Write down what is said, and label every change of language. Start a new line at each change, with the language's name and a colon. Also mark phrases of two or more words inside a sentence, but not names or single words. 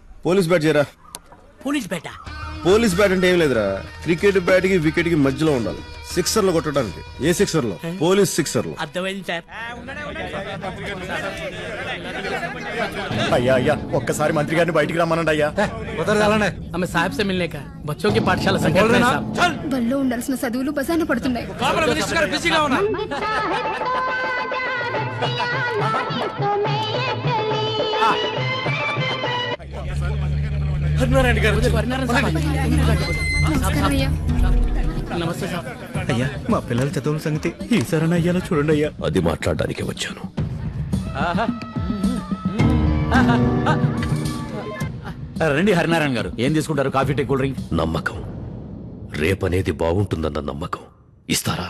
English: police bat
Telugu: చేయరా. పోలీస్ బేట?
English: police bat
Telugu: అంటే ఏం లేదురా,
English: cricket bat
Telugu: కి వికెట్ కి మధ్యలో ఉండాలి. సిక్సర్లు కొట్టడానికి. ఏ సిక్సర్ లో?
English: police sixer
Telugu: లో. అర్థమైంది సార్. అయ్యా అయ్యా, ఒక్కసారి మంత్రి గారిని బయటికి రమ్మనండి అయ్యా.
Hindi: हमें साहब से मिलने का बच्चों की पाठशाला संकट में साहब.
Telugu: బల్లో ఉండాల్సిన చదువులు బజార్న పడుతున్నాయి. నమస్కారం అయ్యా.
Hindi: नमस्ते साहब.
Telugu: అయ్యా, మా పిల్లల చదువుల సంగతి ఈసారి అయ్యాలో చూడండి అయ్యా. అది మాట్లాడడానికి వచ్చాను. రండి హరినారాయణ గారు, ఏం తీసుకుంటారు? కాఫీ, టీ,
English: cool drink?
Telugu: నమ్మకం. రేపనేది బాగుంటుందన్న నమ్మకం. ఇస్తారా?